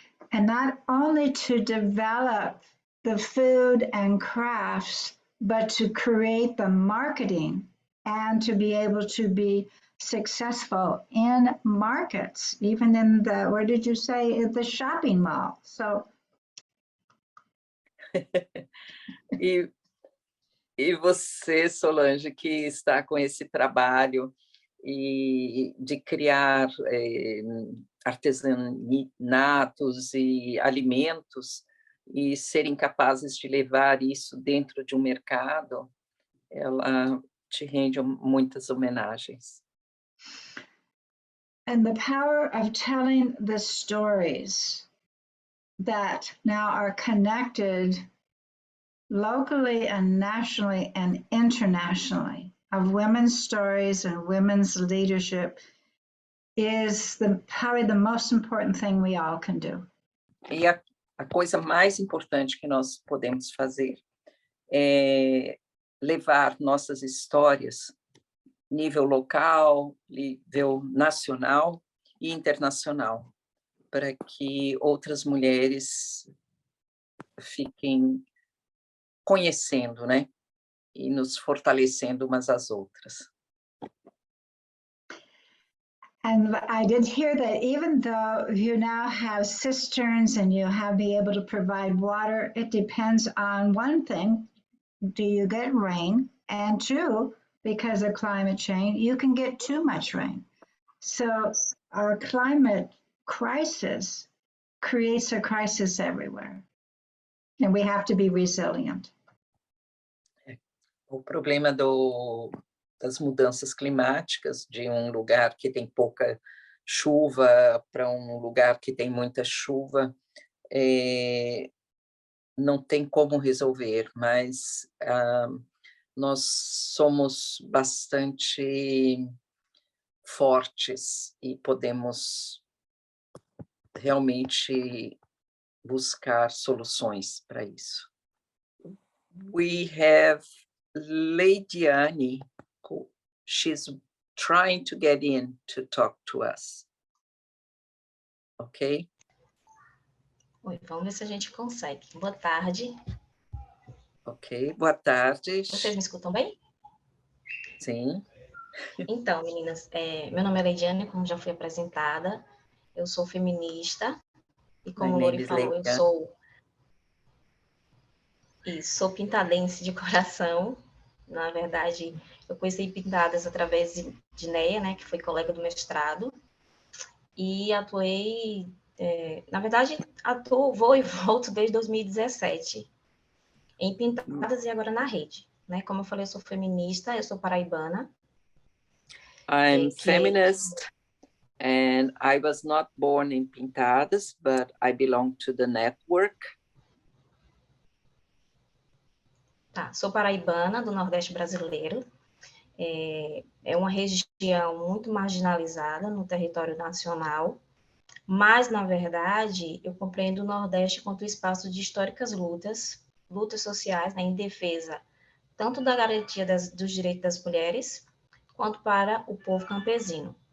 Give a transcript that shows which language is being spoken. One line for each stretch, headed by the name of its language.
English: And not only to develop the food and crafts, but to create the marketing and to be able to be successful in markets, even in the, where did you say, the shopping mall? So.
Portuguese: E você, Solange, que está com esse trabalho e de criar artesanatos e alimentos e serem capazes de levar isso dentro de um mercado, ela te rende muitas homenagens.
English: And the power of telling the stories that now are connected locally and nationally and internationally of women's stories and women's leadership is probably the most important thing we all can do.
Portuguese: E a coisa mais importante que nós podemos fazer é levar nossas histórias nível local, nível nacional e internacional, para que outras mulheres fiquem conhecendo, né? E nos fortalecendo umas às outras.
English: And I did hear that even though you now have cisterns and you have be able to provide water, it depends on one thing, do you get rain? And two, because of climate change, you can get too much rain. So our climate crisis creates a crisis everywhere. And we have to be resilient.
Portuguese: O problema das mudanças climáticas, de um lugar que tem pouca chuva para um lugar que tem muita chuva, não tem como resolver, mas nós somos bastante fortes e podemos realmente buscar soluções para isso.
English: We have Leidiane, she's trying to get in to talk to us. Ok?
Portuguese: Oi, vamos ver se a gente consegue. Boa tarde. Ok, boa tarde. Vocês me escutam bem? Sim. Então, meninas, meu nome é Leidiane, como já fui apresentada. Eu sou feminista e, como o Lori falou, eu sou pintadense de coração. Na verdade, eu conheci Pintadas através de Neia, né, que foi colega do mestrado, e atuei, na verdade, vou e volto desde 2017, em Pintadas e agora na rede, né? Como eu falei, eu sou feminista, eu sou paraibana.
English: I'm feminist, and I was not born in Pintadas, but I belong to the network.
Portuguese: Tá, sou paraibana, do Nordeste brasileiro. É uma região muito marginalizada no território nacional, mas, na verdade, eu compreendo o Nordeste quanto espaço de históricas lutas sociais, né, em defesa tanto da garantia dos direitos das mulheres, quanto para o povo campesino.